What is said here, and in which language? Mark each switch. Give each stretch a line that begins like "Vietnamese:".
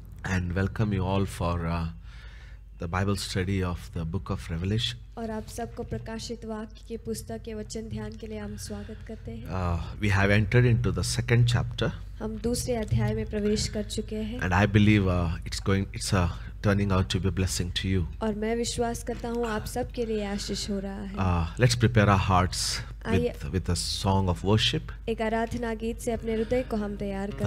English: And welcome you all for the Bible study of the book of Revelation.
Hindi: और आप सबको प्रकाशित वाक्य की पुस्तक के वचन ध्यान के लिए हम स्वागत करते हैं.
English: We have entered into the second chapter.
Hindi: हम दूसरे अध्याय में प्रवेश कर चुके हैं.
English: And I believe it's turning out to be a blessing to you.
Hindi: और मैं विश्वास करता हूँ आप सब के लिए आशीष हो रहा है.
English: Let's prepare our hearts with a song of worship.
Hindi: एक आराधना गीत से अपने हृदय को हम तैयार कर